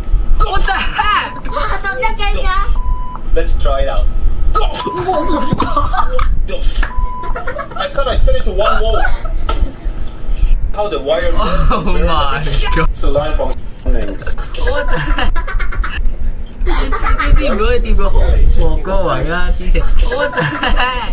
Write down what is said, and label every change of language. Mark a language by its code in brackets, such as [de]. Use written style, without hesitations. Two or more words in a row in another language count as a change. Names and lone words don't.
[en] What the heck？ Let's try it out. I thought I set it to 1 volt. How the wire Oh my god！ the line from What the heck？ [yue] 你知唔知嗰啲點個黃歌圍啊？ [en] 之前 What the heck？